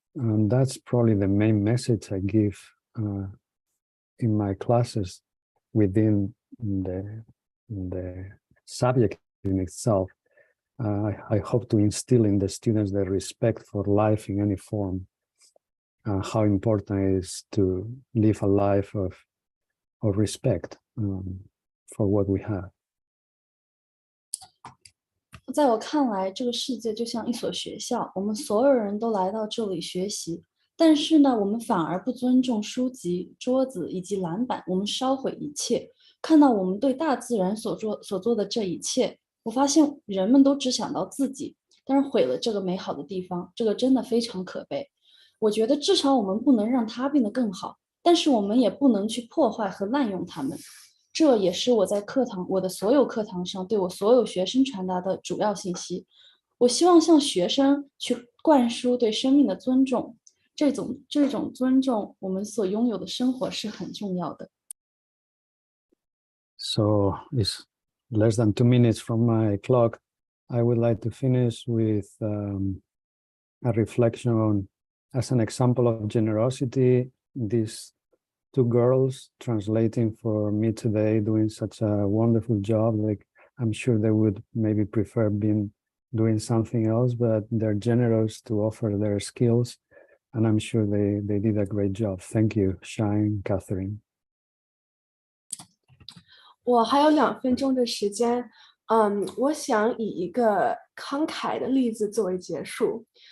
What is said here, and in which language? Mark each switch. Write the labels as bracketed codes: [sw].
[en] And that's probably the main message I give in my classes within the subject in itself. I hope to instill in the students the respect for life in any form, how important it is to live a life of respect for what we have. [zh] 在我看来，这个世界就像一所学校，我们所有人都来到这里学习，但是呢，我们反而不尊重书籍、桌子以及篮板，我们烧毁一切。看到我们对大自然所做的这一切，我发现人们都只想到自己，但是毁了这个美好的地方，这个真的非常可悲。我觉得至少我们不能让它变得更好，但是我们也不能去破坏和滥用它们。这也是我在我的所有课堂上对我所有学生传达的主要信息。我希望向学生去灌输对生命的尊重，这种尊重，我们所拥有的生活是很重要的。 [en] So it's less than 2 minutes from my clock. I would like to finish with a reflection on, as an example of generosity, these 2 girls translating for me today, doing such a wonderful job. Like, I'm sure they would maybe prefer doing something else, but they're generous to offer their skills, and I'm sure they did a great job. Thank you, Shine, Catherine. [zh] 我还有2分钟的时间，我想以一个慷慨的例子作为结束。